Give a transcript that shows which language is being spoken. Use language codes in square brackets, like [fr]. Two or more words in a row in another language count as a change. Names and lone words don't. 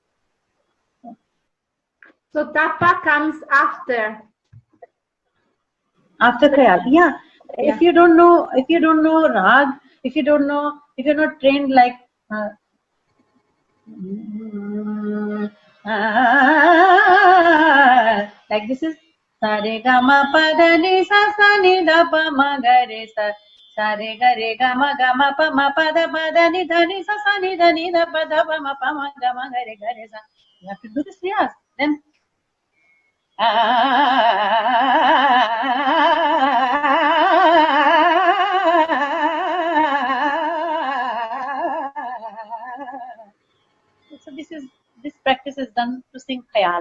[en] So tappa comes after. After Khayal, yeah. Yeah. If you don't know rag, if you're not trained like like this is sa re ga ma pa da ni sa ni da pa ma ga re sa re ga ma pa da ni da ni sa ni da ni da pa ma pa ma ga re sa. You have to do this riyaz. Then so this practice is done to sing khayal.